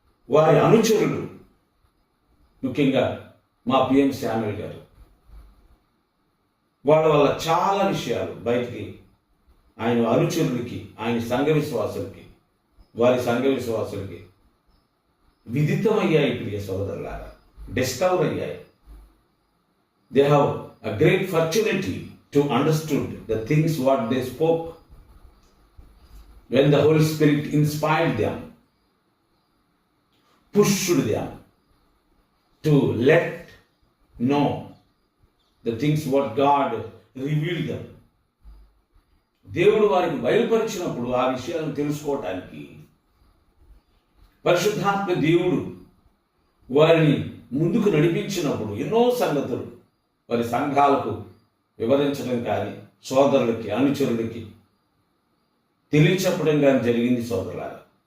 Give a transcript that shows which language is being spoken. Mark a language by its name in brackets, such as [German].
[Telugu] వారి అనుచరులు, ముఖ్యంగా మా పిఎం శామ్యుల్ గారు, వాళ్ళ వల్ల చాలా విషయాలు బయటికి ఆయన అనుచరులకి, ఆయన సంఘ విశ్వాసులకి, వారి సంఘ విశ్వాసులకి విదితమయ్యాయి. ప్రియ సోదరులారా, డిస్కవర్ అయ్యాయి. [English] They have a great fortunity to understood the things what they spoke when the Holy Spirit inspired them, pushed them to let know the things what God revealed them. [Telugu] దేవుడు వారికి బయలుపరిచినప్పుడు ఆ విషయాలను తెలుసుకోవటానికి పరిశుద్ధాత్మ దేవుడు వారిని ముందుకు నడిపించినప్పుడు ఎన్నో సంగతులు వారి సంఘాలకు వివరించడం కానీ, సోదరులకి అనుచరులకి తెలియచెప్పడం కానీ జరిగింది సోదరులారా.